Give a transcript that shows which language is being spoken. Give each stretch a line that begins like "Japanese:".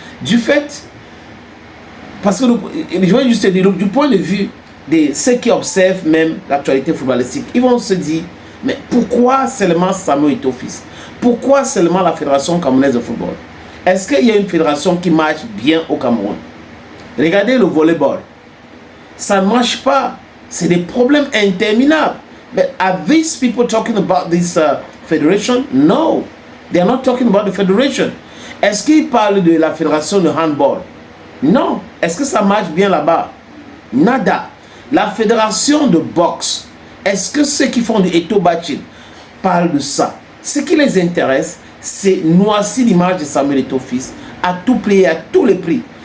French: Du fait, parce que je vais juste dire, du point de vue de ceux qui observent même l'actualité footballistique, ils vont se dire, mais pourquoi seulement Samuel Eto'o-Fils? Pourquoi seulement la Fédération camerounaise de football? Est-ce qu'il y a une fédération qui marche bien au Cameroun? Regardez le volleyball. Ça ne marche pas. C'est des problèmes interminables.
English: But are these people talking about this federation? No. They are not talking about the federation.
French: Est-ce qu'ils parlent de la fédération de handball? Non. Est-ce que ça marche bien là-bas? Nada. La fédération de boxe. Est-ce que ceux qui font du Eto'o Bachin parlent de ça? Ce qui les intéresse, c'est noircir l'image de Samuel Eto'o-Fils à tout prix, à tous les prix.